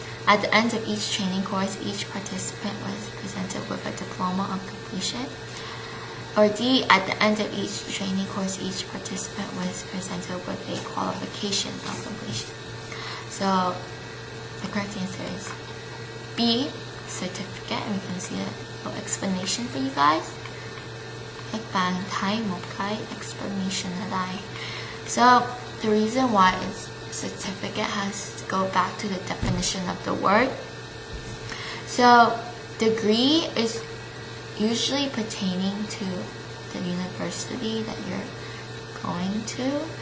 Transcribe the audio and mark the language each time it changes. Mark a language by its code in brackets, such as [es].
[en] At the end of each training course, each participant was presented with a diploma of completion. Or D. At the end of each training course, each participant was presented with a qualification of completion. So the correct answer is B, certificate, and we can see a little explanation for you guys. [vi] Các bạn thấy một cái explanation ở đây. [en] So the reason why it's certificate has to go back to the definition of the word. So degree is usually pertaining to the university that you're going to.